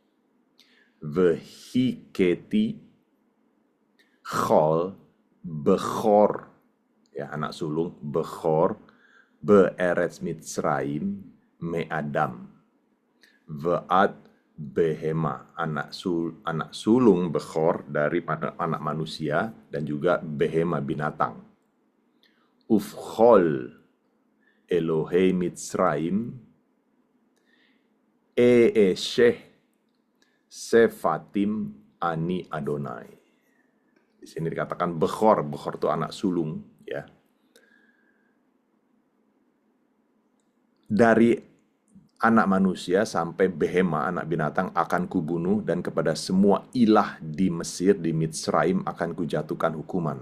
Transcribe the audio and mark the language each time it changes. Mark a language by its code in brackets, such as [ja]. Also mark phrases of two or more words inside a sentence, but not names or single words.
[he] והכיתי כל בכור, [id] ya, anak sulung [he] בכור בארץ מצרים מאדם ועד בהמה, [id] anak sulung bechor dari anak manusia, dan juga behema binatang. [he] ובכל אלוהי מצרים אעשה שפטים אני אדוני. [id] Di sini dikatakan bechor itu anak sulung, ya. Dari anak manusia sampai behema, anak binatang, akan kubunuh, dan kepada semua ilah di Mesir, di Mitzrayim, akan kujatuhkan hukuman.